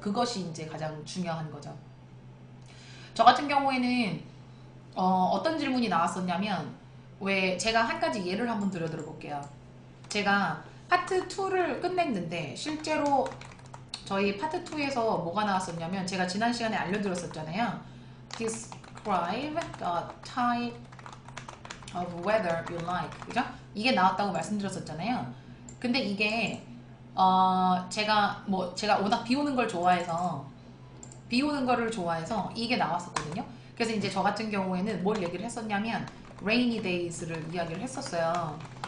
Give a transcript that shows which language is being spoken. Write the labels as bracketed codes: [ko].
[ko] 그것이 이제 가장 중요한 거죠. 저 같은 경우에는 어떤 질문이 나왔었냐면 왜 제가 한 가지 예를 한번 들어 볼게요. 제가 파트 2를 끝냈는데 실제로 저희 파트 2에서 뭐가 나왔었냐면 제가 지난 시간에 알려드렸었잖아요. [en] Describe the type of weather you like. [ko] 그죠? 이게 나왔다고 말씀드렸었잖아요. 근데 이게 제가 워낙 비 오는 걸 좋아해서 비 오는 거를 좋아해서 이게 나왔었거든요. 그래서 이제 저 같은 경우에는 뭘 얘기를 했었냐면 [en] rainy days [ko] 를 이야기를 했었어요.